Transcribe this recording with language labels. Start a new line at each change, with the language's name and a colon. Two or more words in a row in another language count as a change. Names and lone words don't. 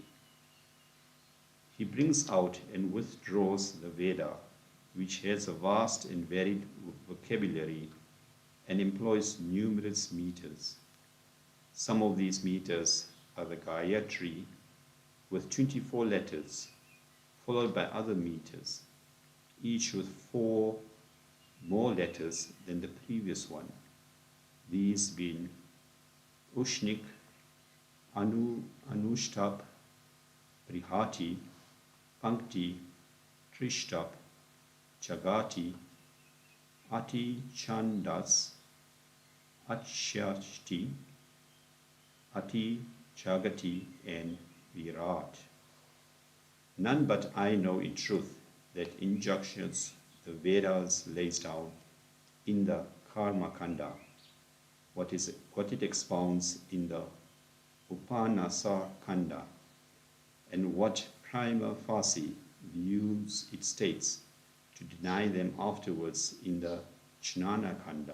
English: He brings out and withdraws the Veda, which has a vast and varied vocabulary and employs numerous meters. Some of these meters are the Gayatri with 24 letters, followed by other meters, each with 4 more letters than the previous one, these being Ushnik, Anushtab, Brihati, Pankti, Trishtab, Chagati, Ati Chandas, Achyashti, Ati Chagati, and Virat. None but I know in truth that injunctions the Vedas lays down in the Karma Kanda, what it expounds in the Upanasa Kanda, and what
Latin: prima facie
English: views it states to deny them afterwards in the Jnana Kanda.